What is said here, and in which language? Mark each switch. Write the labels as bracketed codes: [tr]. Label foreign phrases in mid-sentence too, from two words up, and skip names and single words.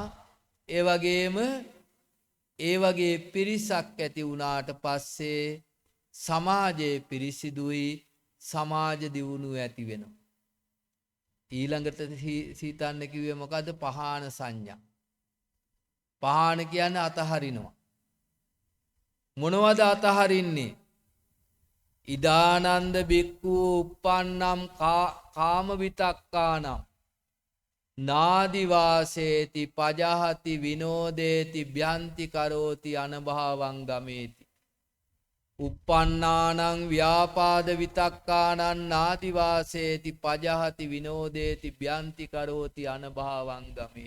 [si] ඒ වගේම ඒ වගේ පිරිසක් ඇති වුණාට පස්සේ සමාජයේ පිරිසිදුයි, සමාජ දියුණුව ඇති වෙනවා. ඊළඟට සීතන්න කිව්වේ මොකද්ද? පහාන සංඥා. පහාන කියන්නේ අතහරිනවා. මොනවද අතහරින්නේ? [pi] ඉදානන්ද බික්ඛු uppannam කාම විතක්කානම් නාදි වාසේති පජහති විනෝදේති භ්‍යන්ති කරෝති අනභවං ගමේති. uppannānaං ව්‍යාපාද විතක්කානං නාදි වාසේති පජහති විනෝදේති භ්‍යන්ති කරෝති අනභවං ගමේති.